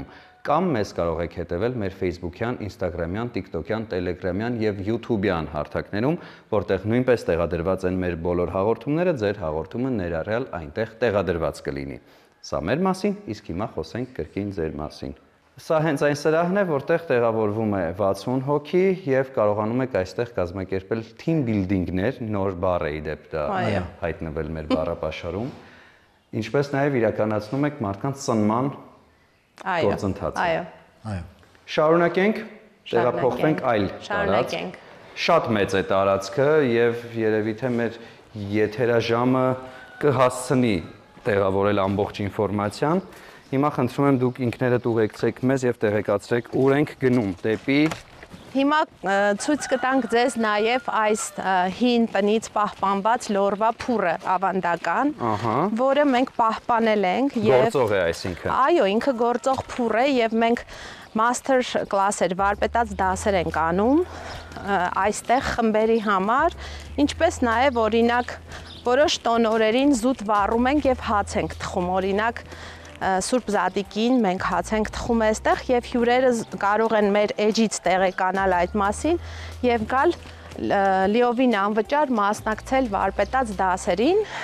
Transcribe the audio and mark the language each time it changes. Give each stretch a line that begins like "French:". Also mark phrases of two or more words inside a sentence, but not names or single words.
Armenian: կամ մեզ կարող եք հետևել մեր Facebook-յան, Instagram-յան, TikTok-յան, Telegram-յան եւ YouTube-յան հարթակներում, որտեղ նույնպես տեղադրված են մեր բոլոր հաղորդումները, ձեր հաղորդումը ներառյալ այնտեղ տեղադրված կլինի։ Սա մեր մասին, իսկ հիմա խոսենք կրկին ձեր մասին։ Սա հենց այն սրահն է, որտեղ տեղավորվում է 60 հոգի եւ կարողանում եք այստեղ կազմակերպել
English: team building-ներ,
Armenian: նոր բառ է իդեպ դա հայտնվել մեր բառապաշարում, ինչպես նաեւ իրականացնում եք մարդկանց ծնման գործընթացը։ Այո։ Շարունակենք, տեղափոխվենք այլ տարածք։ Շատ մեծ է տարածքը եւ երևի թե մեր եթերաժամը կհասցնի տեղավորել ամբողջ ինֆորմացիան։ Հիմա խնդրում եմ դուք ինքներդ ուղեկցեք մեզ եւ տեղեկացրեք ուր ենք գնում դեպի։ Հիմա ցույց կտանք ձեզ նաեւ այս հին տնից պահպանված լորվա փուռը ավանդական, որը մենք պահպանել ենք եւ գործող է այսինքն։ Այո, ինքը գործող փուռ է եւ մենք
English: master class-եր,
Armenian: վարպետաց դասեր ենք անում այստեղ խմբերի համար, ինչպես նաեւ օրինակ որոշ տոնորերին զուտ վառում ենք եւ հաց ենք թխում, օրինակ Սուրբ Զատիկին մենք հաց ենք թխում այստեղ եւ հյուրերը կարող են մեր էջից տեղեկանալ այդ մասին եւ գալ լիովին անվճար մասնակցել վարպետաց դասերին,